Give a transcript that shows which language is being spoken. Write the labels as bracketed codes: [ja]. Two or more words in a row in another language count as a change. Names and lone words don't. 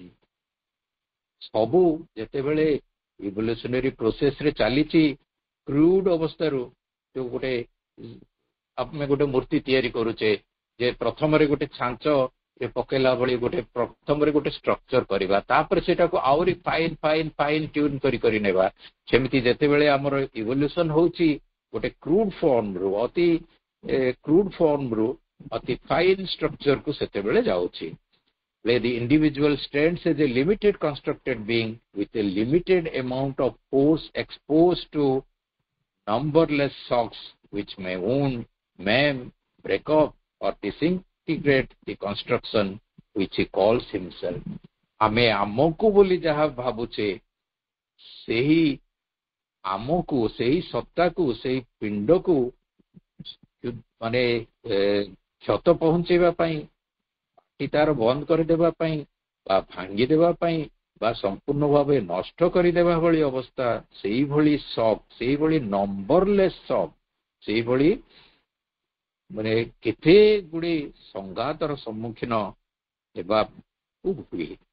[or] ସବୁ ଯେତେବେଳେ [en] evolutionary processରେ [or] ଚାଲିଛି, କ୍ରୁଡ ଅବସ୍ଥାରୁ ଯୋଉ ଆମେ ଗୋଟେ ମୂର୍ତ୍ତି ତିଆରି କରୁଛେ, ଯେ ପ୍ରଥମରେ ଗୋଟେ ଛାଞ୍ଚ ପକେଇଲା ଭଳି ପ୍ରଥମରେ ଗୋଟେ ଷ୍ଟ୍ରକ୍ଚର କରିବା, ତାପରେ ସେଟାକୁ ଆହୁରି [en] fine tune [or] କରି ନେବା। ସେମିତି ଯେତେବେଳେ ଆମର ଇଭଲ୍ୟୁସନ ହଉଛି, ଗୋଟେ [en] crude formରୁ [or] ଅତି [en] fine structureକୁ [or] ସେତେବେଳେ ଯାଉଛି। [en] Where the individual stands as a limited constructed being with a limited amount of force exposed to numberless shocks which may wound, maim, break up or disintegrate the construction which he calls himself. [or] ଆମେ ଆମକୁ ବୋଲି ଯାହା ଭାବୁଛେ ସେହି ଆମକୁ ସେହି ସତ୍ତାକୁ ସେହି ପିଣ୍ଡକୁ ମାନେ କ୍ଷତ ପହଞ୍ଚେଇବା ପାଇଁ ତାର ବନ୍ଦ କରିଦେବା ପାଇଁ ବା ଭାଙ୍ଗିଦେବା ପାଇଁ ବା ସମ୍ପୂର୍ଣ୍ଣ ଭାବେ ନଷ୍ଟ କରିଦେବା ଭଳି ଅବସ୍ଥା, ସେଇଭଳି ସବ୍, ସେଇଭଳି [en] numberless sub, [or] ସେଇଭଳି ମାନେ କେତେ ଗୁଡ଼ିଏ ସଂଘାତର ସମ୍ମୁଖୀନ ହେବାକୁ ହୁଏ।